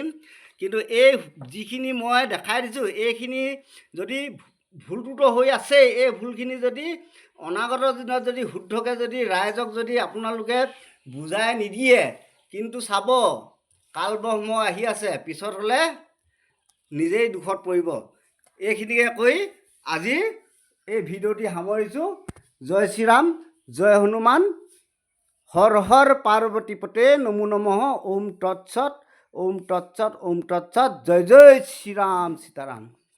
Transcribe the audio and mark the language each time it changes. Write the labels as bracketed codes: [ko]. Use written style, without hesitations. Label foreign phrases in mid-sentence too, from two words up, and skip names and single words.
[as] কিন্তু এই যিখিনি মই দেখাই দিছোঁ, এইখিনি যদি ভুলটোতো হৈ আছে, এই ভুলখিনি যদি অনাগত দিনত যদি শুদ্ধকৈ যদি ৰাইজক যদি আপোনালোকে বুজাই নিদিয়ে, কিন্তু চাব কালব্ৰহ্ম আহি আছে, পিছত হ'লে নিজেই দুখত পৰিব। এইখিনিকে কৈ আজি এই ভিডিঅ'টি সামৰিছোঁ। জয় শ্ৰীৰাম, জয় হনুমান, হৰ হৰ পাৰ্বতী পতে, [sa] নমো নমঃ, ওম তৎসৎ, ওম তৎসৎ, ওম তৎসৎ। [as] জয় জয় শ্ৰীৰাম, সীতাৰাম।